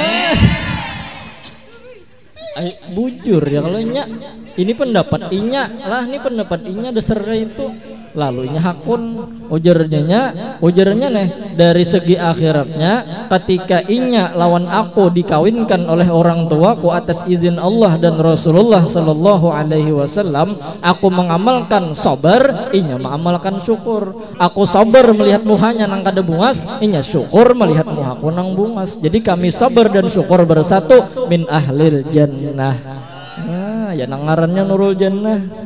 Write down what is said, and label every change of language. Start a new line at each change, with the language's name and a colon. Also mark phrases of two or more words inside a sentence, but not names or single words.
Banjar: Bujur ya kalau inya. Ini pendapat inya lah, ini pendapat inya dasarnya itu. Lalu inya hakun ujarnya nih dari segi akhiratnya, ketika inya lawan aku dikawinkan oleh orang tuaku atas izin Allah dan Rasulullah
Arabic: صلى الله عليه وسلم,
Banjar: aku mengamalkan sabar, inya mengamalkan syukur. Aku sabar melihat muhanya nang kada bungas, inya syukur melihat muhaku nang bungas. Jadi kami sabar dan syukur bersatu
Arabic: من أهل الجنة.
Banjar: Nah, ya nang ngarannya Nurul Jannah.